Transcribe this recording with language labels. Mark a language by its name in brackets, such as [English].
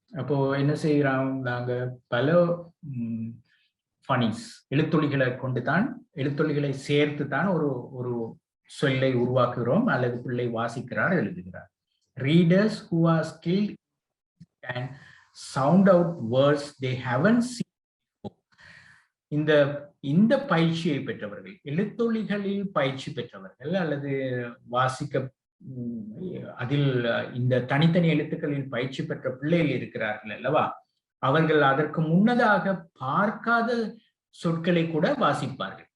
[Tamil] அப்போ என்ன செய்யறோம், நாங்க பல ஃபனிஸ் எழுத்தொலிகளை கொண்டுதான், எழுத்தொலிகளை சேர்த்து தான் ஒரு சொல்லை உருவாக்குகிறோம் அல்லது பிள்ளை வாசிக்கிறார், எழுதுகிறார். [English] Readers who are skilled can sound out words they haven't seen before. [Tamil] இந்த பயிற்சியை பெற்றவர்கள், எழுத்தொலிகளில் பயிற்சி பெற்றவர்கள் அல்லது வாசிக்க அதில் இந்த தனித்தனி எழுத்துக்களில் பயிற்சி பெற்ற பிள்ளைகள் இருக்கிறார்கள் அல்லவா, அவர்கள் அதற்கு முன்னதாக பார்க்காத சொற்களை கூட வாசிப்பார்கள்.